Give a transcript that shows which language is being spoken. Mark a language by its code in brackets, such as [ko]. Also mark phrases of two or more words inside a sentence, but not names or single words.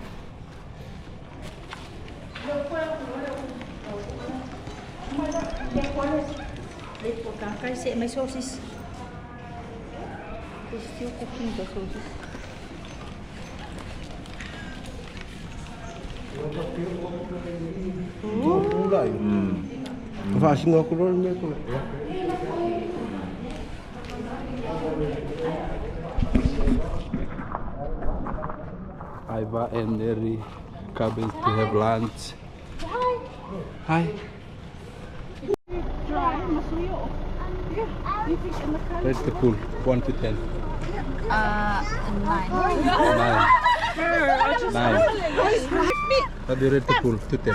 [en] I say my sauces. They're still cooking the sauces. [ms] Fasting aku dulu ni aku. [en] Iva and Neri coming to have lunch. Hi. Rate the pool, 1 to 10. 9. 9. How do you rate the pool? 2 to 10.